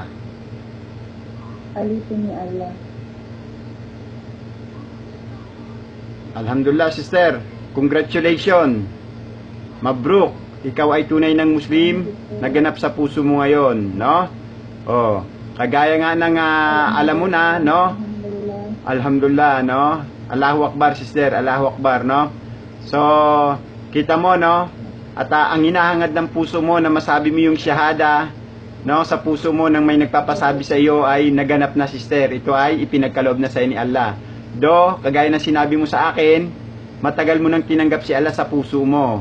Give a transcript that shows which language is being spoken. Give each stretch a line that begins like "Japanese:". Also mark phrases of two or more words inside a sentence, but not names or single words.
Filipino: alipin ni Allah. Alhamdulillah, sister. Congratulations. Mabruk. Ikaw ay tunay ng Muslim na ganap sa puso mo ngayon, no? Oh, kagaya nga ng alam mo na, no? Alhamdulillah. Alhamdulillah, no?
Arabic: Allahu Akbar,
Filipino: sister.
Arabic: Allahu Akbar,
Filipino: no? So, kita mo, no? At ang hinahangad ng puso mo na masabi mo yung shahada, no? Sa puso mo nang may nagpapasabi sa iyo ay naganap na, sister. Ito ay ipinagkaloob na sa ni Allah. Do, kagaya ng sinabi mo sa akin, matagal mo nang tinanggap si Allah sa puso mo.